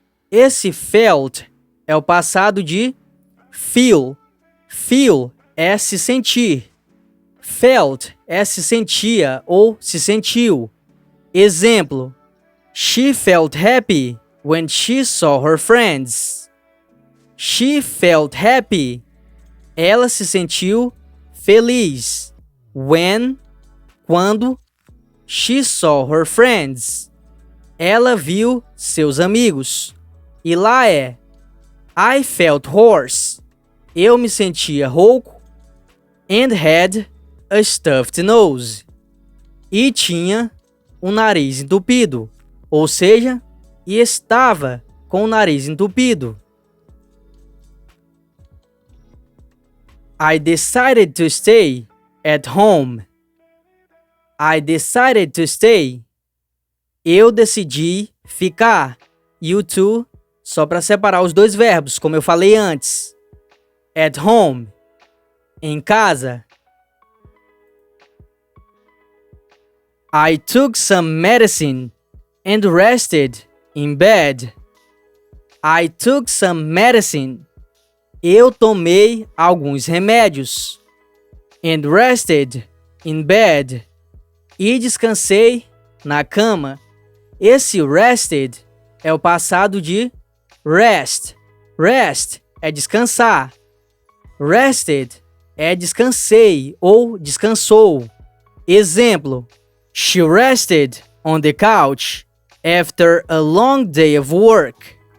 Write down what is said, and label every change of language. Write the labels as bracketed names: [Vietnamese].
[Portuguese] Esse felt é o passado de feel. Feel é se sentir. Felt é se sentia ou se sentiu. [English] Exemplo: She felt happy when she saw her friends. She felt happy. [Portuguese] Ela se sentiu feliz. [English] When, quando. She saw her friends. [Portuguese] Ela viu seus amigos. E lá é [English] I felt hoarse. [Portuguese] Eu me sentia rouco. [English] And had a stuffed nose. [Portuguese] E tinha um nariz entupido. Ou seja, e estava com o nariz entupido. [English] I decided to stay at home. I decided to stay. [Portuguese] Eu decidi ficar. You to, só para separar os dois verbos, como eu falei antes. [English] At home, [Portuguese] em casa. [English] I took some medicine and rested in bed. I took some medicine. [Portuguese] Eu tomei alguns remédios. [English] And rested in bed. [Portuguese] E descansei na cama. Esse rested é o passado de rest. Rest é descansar. Rested é descansei ou descansou. [English] Exemplo: She rested on the couch after a long day of work.